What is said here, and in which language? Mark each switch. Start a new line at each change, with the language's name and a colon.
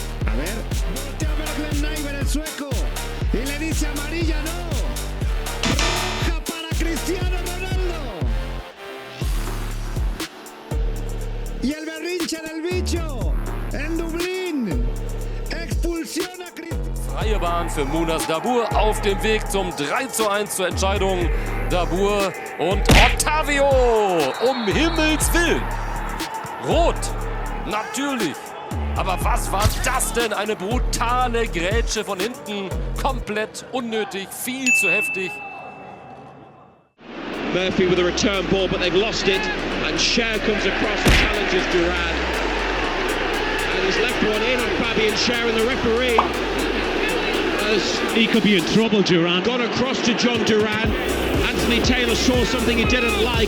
Spanish: A ver, voltea Berglen el sueco y le dice amarilla, no. Roja para Cristiano Ronaldo. Y el berrinche del bicho en Dublín. Expulsión a Cristiano.
German: Freie Bahn für Munas Dabbur auf dem Weg zum 3:1 zur Entscheidung. Dabbur und Ottavio, um Himmels Willen. Rot, natürlich. Aber was war das denn? Eine brutale Grätsche von hinten. Komplett unnötig, viel zu heftig.
English: Murphy with a return ball, but they've lost it. And Cher comes across and challenges Duran. And he's left one in on Fabian Cher, and the referee he could be in trouble, Duran. Gone across to John Duran. Anthony Taylor saw something he didn't like.